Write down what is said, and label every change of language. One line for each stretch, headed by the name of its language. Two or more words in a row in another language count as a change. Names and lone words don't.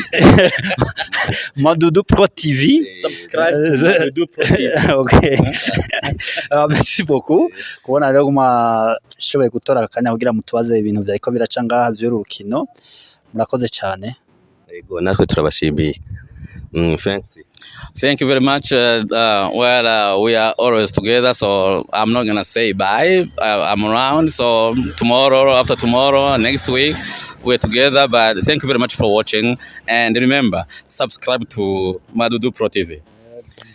English: Madudu Pro TV, Subscribe to Madudu Pro TV. Okay.
French: Merci beaucoup
Rundi: kubona rero shoboye gutora akanya kugira mutubaze ibintu byariko biraca ngaha by'urukino. Murakoze cyane. Yego natwe turabashimiye.
English: Thanks. Thank you very much. We are always together, so I'm not gonna say bye. I'm around, so tomorrow, after tomorrow, next week, we're together. But thank you very much for watching, and remember, subscribe to Madudu Pro TV.